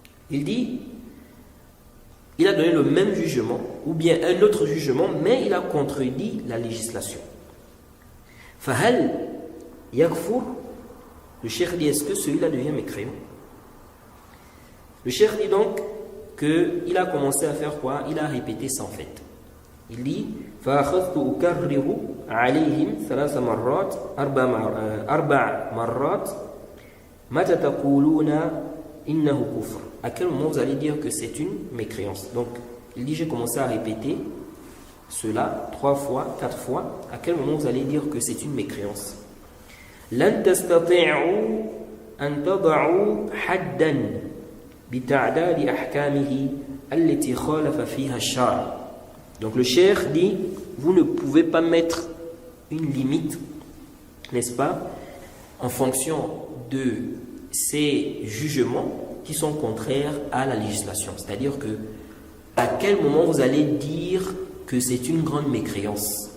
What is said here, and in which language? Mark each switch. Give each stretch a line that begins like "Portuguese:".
French: Il dit, il a donné le même jugement ou bien un autre jugement, mais il a contredit la législation.
Arabic: Fahal yakfur?
French: Le cheikh dit, est-ce que celui-là devient mécréant? Le cheikh dit donc qu'il a commencé à faire quoi? Il a répété sans fait. Il dit
Arabic: فأخذت أكرر عليهم 3 مرات 4 مرات متى تقولون إنه كفر.
French: À quel moment vous allez dire que c'est une mécréance? Donc il dit j'ai commencé à répéter cela 3 fois, 4 fois. À quel moment vous allez dire que c'est une mécréance?
Arabic: لن تستطيعوا أن تضعوا حدا بتعداد أحكامه التي خالف فيها الشرع.
French: Donc le cheikh dit, vous ne pouvez pas mettre une limite, n'est-ce pas, en fonction de ces jugements qui sont contraires à la législation. C'est-à-dire que, à quel moment vous allez dire que c'est une grande mécréance?